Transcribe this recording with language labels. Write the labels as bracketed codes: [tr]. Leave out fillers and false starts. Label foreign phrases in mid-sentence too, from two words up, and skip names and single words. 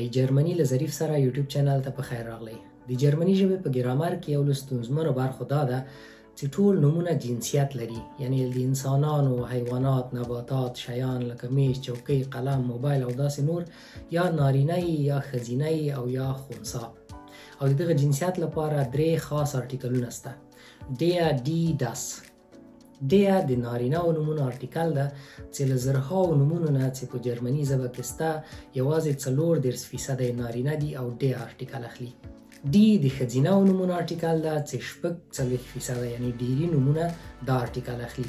[ps] جرمني له ظریف سره یوټیوب چینل ته په خیر راغلی. د جرمني ژبې په ګرامر کې یو له ستونزمنو برخو دا ده چې ټول نومونه جنسیت لري، یعنی د انسانانو، حیوانات، نباتات، شیان لکه میز، چوکۍ، قلم، موبایل او داسې نور یا نارینه یا ښځینه او یا خنثی. او د دغه جنسیت لپاره درې خاص ارټیکلونه شته: [de] der، die، das. [ps] der د نارینه او نومونو ارټیکل ده چې له زرهاو نومونو نه چې په جرمني ژبه کې شته یوازې 34% نارینه دي او د ارټیکل اخلي. دی د ښځینه او نومونو ارټیکل ده چې 40% یعنی ډیری نومونه دا ارټیکل اخلي.